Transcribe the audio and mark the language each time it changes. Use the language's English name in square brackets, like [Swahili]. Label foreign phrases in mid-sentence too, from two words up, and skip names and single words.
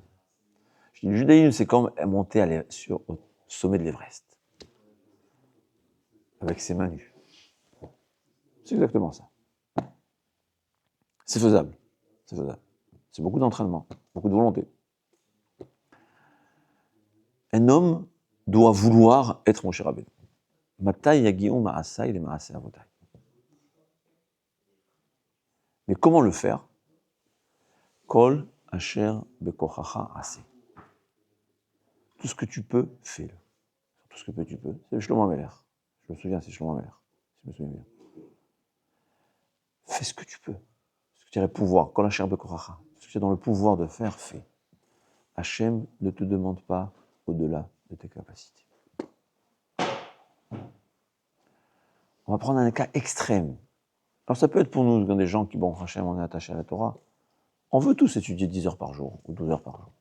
[French] Je dis, le judaïsme, c'est comme monter au sommet de l'Everest, avec ses mains nues. C'est exactement ça. C'est faisable. C'est faisable. C'est beaucoup d'entraînement, beaucoup de volonté. Un homme doit vouloir être Moshe Rabbeinu. [Hebrew] מתי יגיעו מעשי למעשי אבותי. [French] Mais comment le faire? [Hebrew] כל אשר בכחך עשה. [French] Tout ce que tu peux, fais-le. Tout ce que tu peux. C'est Shlomo Ameler. Je me souviens, c'est Shlomo Ameler. Je me souviens bien. Fais ce que tu peux. Ce que tu as le pouvoir. [Hebrew] כל אשר בכחך. [French] Ce que tu as dans le pouvoir de faire, fais. Hachem ne te demande pas au-delà de tes capacités. On va prendre un cas extrême. Alors ça peut être pour nous, des gens qui, bon, Hachem, on est attaché à la Torah. On veut tous étudier 10 heures par jour ou 12 heures par jour.